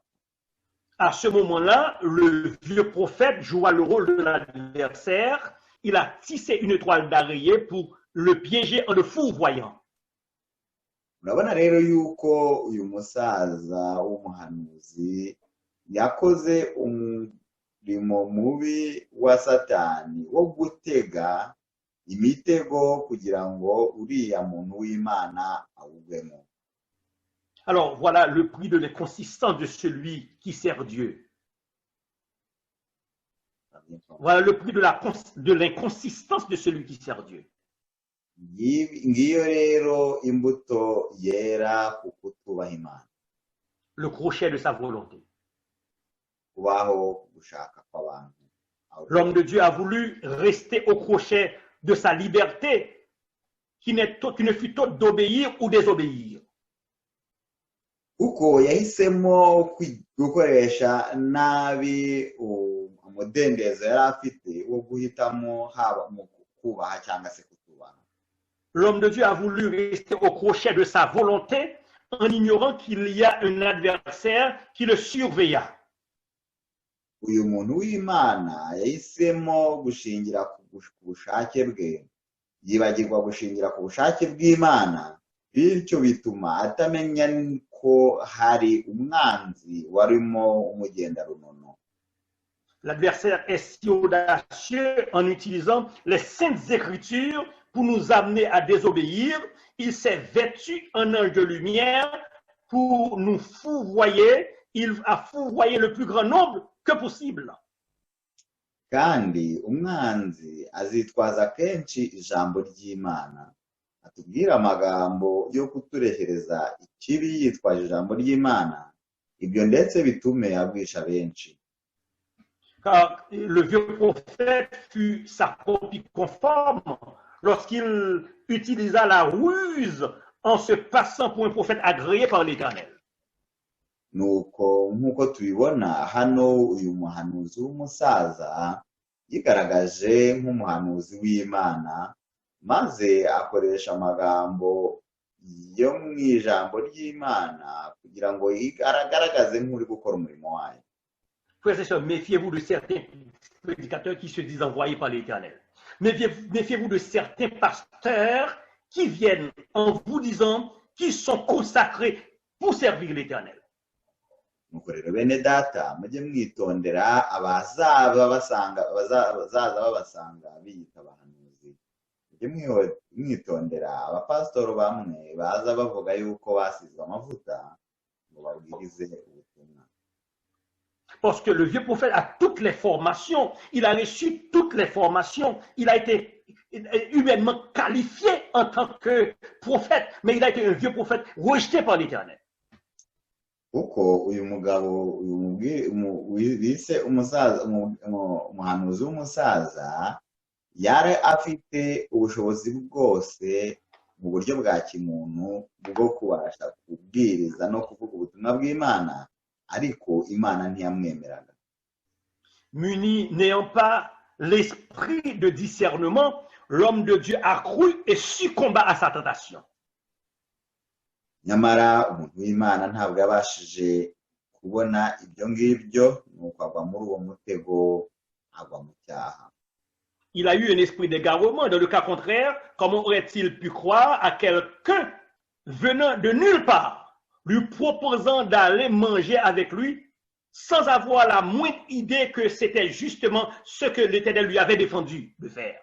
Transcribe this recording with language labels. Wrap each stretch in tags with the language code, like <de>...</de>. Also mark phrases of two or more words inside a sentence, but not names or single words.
<fr>À ce moment-là, le vieux prophète joua le rôle de l'adversaire. Il a tissé une toile d'araignée pour le piéger en le fourvoyant.</fr> <rw>Urabona rero yuko uyu musaza w'umuhanuzi yakoze umurimo mubi wa Satani wo gutega imitego kugira ngo uriya muntu w'Imana awugwemo.</rw> <fr>Alors voilà le prix de l'inconsistance de celui qui sert Dieu. Voilà le prix de l'inconsistance de celui qui sert Dieu.</fr> <rw>Ngiyo rero imbuto yera ku kutubaha Imana.</rw> <fr>Le crochet de sa volonté.</fr> <rw>Kubaho gushaka kw'abantu.</rw> <fr>L'homme de Dieu a voulu rester au crochet de sa liberté, qui ne fut autre d'obéir ou désobéir.</fr> <rw>Kuko yahisemo gukoresha nabi umudendezo yari afite wo guhitamo haba mu kubaha cyangwa se kutubaha.</rw> <fr>L'homme de Dieu a voulu rester au crochet de sa volonté en ignorant qu'il y a un adversaire qui le surveilla.</fr> <rw>Uyu muntu w'Imana yahisemo gushingira ku bushake bwe, yibagirwa gushingira ku bushake bw'Imana, bityo bituma atamenya ko hari umwanzi warimo umugenda runono.</rw> <fr>L'adversaire est si audacieux en utilisant les saintes écritures pour nous amener à désobéir. Il s'est vêtu en ange de lumière pour nous fourvoyer. Il a fourvoyé le plus grand nombre que possible.</fr> <rw>Kandi umwanzi azitwaza kenshi ijambo ry'Imana, atubwira amagambo yo kuturehereza ikibi yitwaje ijambo ry'Imana, ibyo ndetse bitume abwisha benshi.</rw> <fr>Car le vieux prophète fut sa copie conforme lorsqu'il utilisa la ruse en se passant pour un prophète agréé par l'Éternel.</fr> <rw>Nuko nk'uko tubibona hano uyu muhanuzi w'umusaza yigaragaje nk'umuhanuzi w'Imana, maze akoresha amagambo yo mu ijambo ry'Imana kugira ngo agaragaze nk'uri gukora umurimo wayo.</rw> <fr>Frères et sœurs, méfiez-vous de certains prédicateurs qui se disent envoyés par l'Éternel. Méfiez-vous de certains pasteurs qui viennent en vous disant qu'ils sont consacrés pour servir l'Éternel.</fr> <rw>nuko rero bene data mujye mwitondera bazaza babasanga biyita abahanuzi. Mujye mwitondera abapasitoro bamwe baza bavuga yuko basizwe amavuta ngo babwirize ubutumwa.</rw> <fr>Parce que le vieux prophète a toutes les formations, il a reçu toutes les formations, il a été humainement qualifié en tant que prophète, mais il a été un vieux prophète rejeté par l'Éternel.</fr> <rw>Kuko uyu mugabo bise umuhanuzi w'umusaza yari afite ubushobozi bwose mu buryo bwa kimuntu bwo kubasha kubwiriza no kuvuga ubutumwa bw'Imana, ariko Imana ntiyamwemeraga.</rw> <fr>Muni n'ayant pas l'esprit de discernement, l'homme de Dieu a cru et succomba à sa tentation.</fr> <rw>Nyamara umuntu w'Imana ntabwo yabashije kubona ibyo ngibyo, nuko agwa muri uwo mutego, agwa mu cyaha.</rw> <fr>Il a eu un esprit d'égarement. Dans le cas contraire, comment aurait-il pu croire à quelqu'un venant de nulle part, lui proposant d'aller manger avec lui, sans avoir la moindre idée que c'était justement ce que l'Éternel lui avait défendu de faire?</fr>